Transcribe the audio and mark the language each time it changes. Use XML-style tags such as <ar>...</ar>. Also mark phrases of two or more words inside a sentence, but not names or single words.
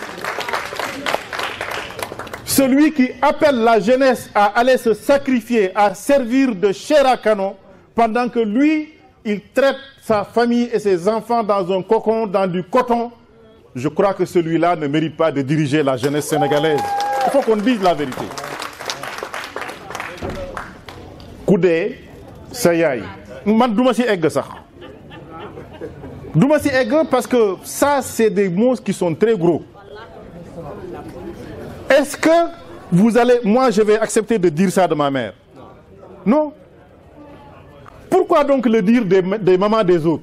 <fr>Celui qui appelle la jeunesse à aller se sacrifier, à servir de chair à canon, pendant que lui, il traite sa famille et ses enfants dans un cocon, dans du coton, je crois que celui-là ne mérite pas de diriger la jeunesse sénégalaise. Il faut qu'on dise la vérité.</fr> <wo>Koudé, Sayaï. Man douma si egg ça. Douma si egg</wo> <fr>parce que ça, c'est des mots qui sont très gros. Est-ce que vous allez... Moi, je vais accepter de dire ça de ma mère? Non. Pourquoi donc le dire des mamans des autres?</fr>